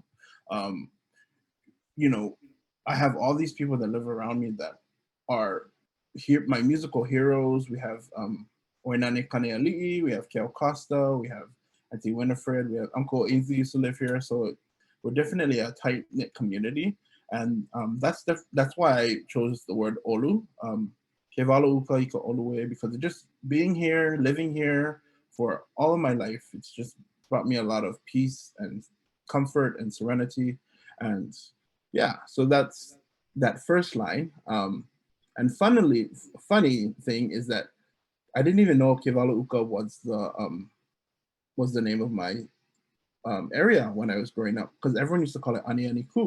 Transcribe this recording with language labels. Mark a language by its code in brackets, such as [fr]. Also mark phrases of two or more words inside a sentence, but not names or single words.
[en] Um, I have all these people that live around me that are here, my musical heroes. We have Oinane Kaneali'i, we have Keo Costa, we have Auntie Winifred, we have Uncle Ainsley used to live here. So we're definitely a tight knit community, and that's why I chose the word ʻolu. [haw] Kewalo Uka ika ʻolu, [en] because just being here, living here for all of my life, it's just brought me a lot of peace and comfort and serenity. And yeah, so that's that first line. And funny thing is that I didn't even know Kewalo Uka was the name of my area when I was growing up, because everyone used to call it Aniani Ku.